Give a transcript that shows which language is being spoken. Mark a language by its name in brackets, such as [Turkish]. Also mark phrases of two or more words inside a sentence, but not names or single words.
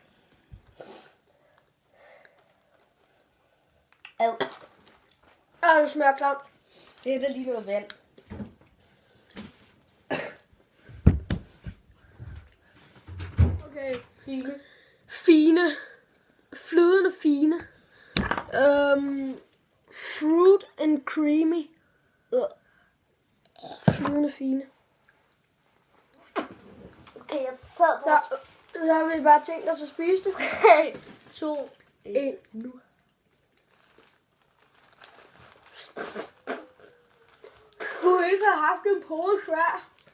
[Danish] Det smager klart. Det er da lige noget vand. Okay, fine. Fine. Flydende fine. [English] Fruit and creamy. [Danish] Flydende fine. Okay, jeg sad Så har vi bare tænkt os at spise det. 3, 2, 1, nu. Kunne ikke have haft en pose før.